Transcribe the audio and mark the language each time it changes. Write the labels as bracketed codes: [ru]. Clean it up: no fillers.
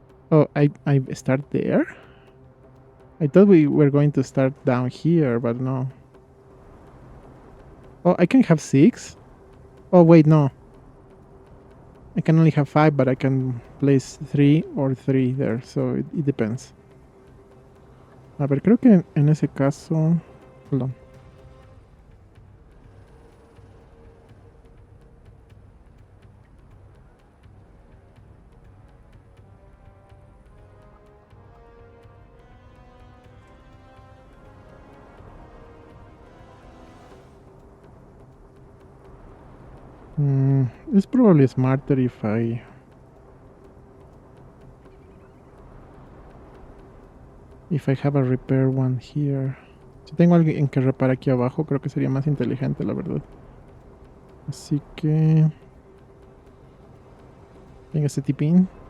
[en] Oh, I start there? I thought we were going to start down here, but no. Oh, I can have 6? Oh, wait, no. I can only have 5, but I can place 3 or 3 there, so it depends. [es] A ver, creo que en ese caso... [en] Hold on. It's probably smarter if I have a repair one here. [es] Si tengo alguien que repara aquí abajo, creo que sería más inteligente, la verdad. Así que... Venga, este tipín.